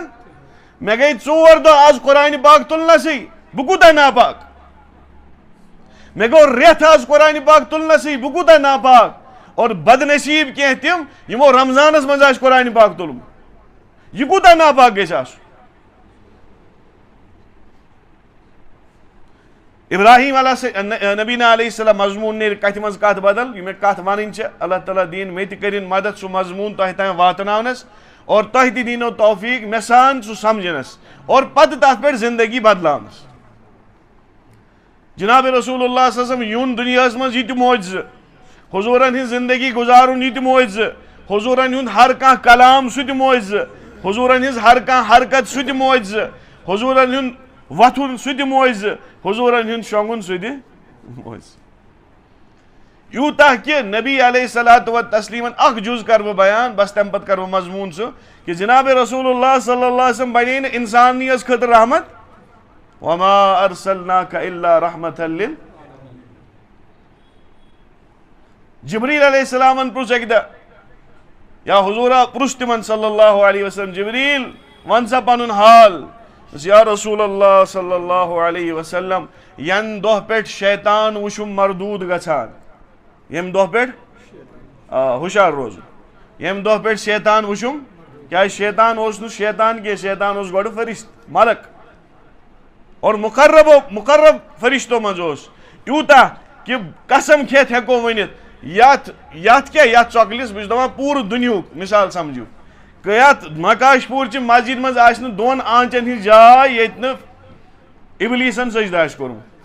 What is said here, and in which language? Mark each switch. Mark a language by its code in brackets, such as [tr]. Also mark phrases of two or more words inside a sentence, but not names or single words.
[ks] مے گئی 4 دۄہ آز قرآن پاک تُلنسٕے بہ کوٗتاہ ناپاک. مے گو ریتھ آز قرآن پاک تُلنسٕے بہ کوٗتاہ ناپاک. اور بد نصیب کینٛہہ تِم یمو رمضانس مز آسہِ قرآن پاک تُلمُت یہ کوٗتاہ ناپاک گژھِ آسُن. ابراہیم نبینا [ar] علیہ السلام [ks] مضمون نیرِ کتھ منٛز کتھ بدل یہ مےٚ کتھ ونٕنۍ چھِ اللہ تعالیٰ دِیِن مےٚ تہِ کٔرِنۍ مدد سُہ مضمون تۄہہِ تام واتناونس اور تۄہہِ تہِ دیٖنو توفیق مےٚ سان سُہ سمجھنس اور پتہٕ تتھ پٮ۪ٹھ زندگی بدلاونس. جناب رسول اللہ [ar] صلی اللہ علیہ وسلم [ks] یُن دُنیاہس منٛز یہِ تہِ معجزٕ حضوٗرن ہٕنٛز زندگی گُزارُن یہِ تہِ معجزٕ حضوٗرن ہُنٛد ہر کانٛہہ کلام سُہ تہِ معجزٕ حضوٗرن ہٕنٛز ہر کانٛہہ حرکت سُہ تہِ معجزٕ حضوٗرن ہُنٛد وۄتھُن سُہ تہِ معجزٕ حضوٗرن ہُنٛد شۄنٛگُن سُہ تہِ معجزٕ. یوٗتاہ کہ نبی [ar] علیہ الصلوۃ والتسلیمن [ks] اکھ جُز کرٕ بہٕ بیان بس تمہِ پتہٕ کرٕ بہٕ مضموٗن سُہ کہ جناب رسول اللہ [ar] صلی اللہ علیہ وسلم [ks] بنے نہٕ انسانیس خٲطرٕ رحمت [ar] وما ارسلناک الا رحمۃ لل. [ks] جبریل علیہ السلامن پرُژھ اکہِ دۄہ یا حضورا پرُژھ تمن [ar] صلی اللہ علیہ وسلم [ks] جبریل ون سا پنُن حال. [ar] یا رسول اللہ صلی اللہ علیہ وسلم [ks] ین دۄہ پٮ۪ٹھ شیطان وٕچھُم مردوٗد گژھان ییٚمہِ دۄہ پٮ۪ٹھ ہُشار روزُن ییٚمہِ دۄہ پٮ۪ٹھ شیطان وٕچھُم کیٛازِ شیطان اوس نہٕ شیطان کینٛہہ شیطان اوس گۄڈٕ فرشت ملک اور مقرب فرشتو منٛز اوس یوٗتاہ کہ قسم کھٮ۪تھ ہٮ۪کو ؤنِتھ یتھ کیٛاہ یتھ ژۄکلِس بہٕ چھُس دپان پوٗرٕ دُنیہُک مثال سمجھِو یتھ مکاش پوٗرچہِ مسجد منٛز آسہِ نہٕ 2 آنچن ہٕنٛز جاے ییٚتہِ نہٕ ابلیٖسن سجدٕ آسہِ کوٚرمُت.